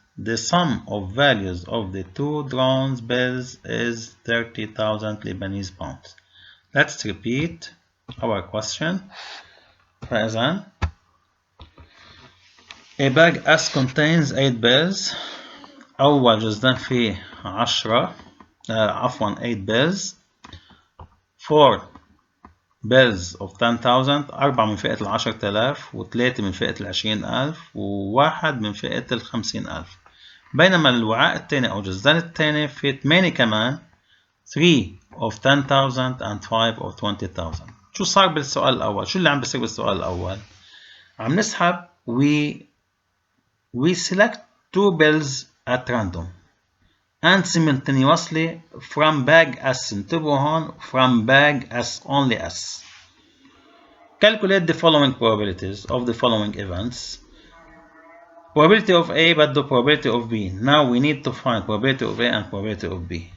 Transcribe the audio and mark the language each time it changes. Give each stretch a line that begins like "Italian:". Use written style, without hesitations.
English: The sum of values of the 2 drawn bills is 30,000 Lebanese pounds. Let's repeat our question.
Arabic: فإذا
English: a bag S contains 8 bills.
Arabic: أول جزدان فيه 8 bills.
English: 4 bills of 10,000،
Arabic: 4 من فئة 10,000 و3 من فئة 20,000 وواحد من فئة 50,000. بينما الوعاء الثاني أو الجزدان الثاني فيه 8 كمان،
English: 3 of 10,000 and 5 of 20,000.
Arabic: شو صار بالسؤال الأول؟ شو اللي عم بيصير بالسؤال الأول؟ عم نسحب
English: we select 2 bills at random and simultaneously from bag S.
Arabic: انتبهوا هون
English: from bag S, only S. Calculate the following probabilities of the following events. Probability of A
Arabic: بدو
English: probability of B. Now we need to find probability of A and probability of B.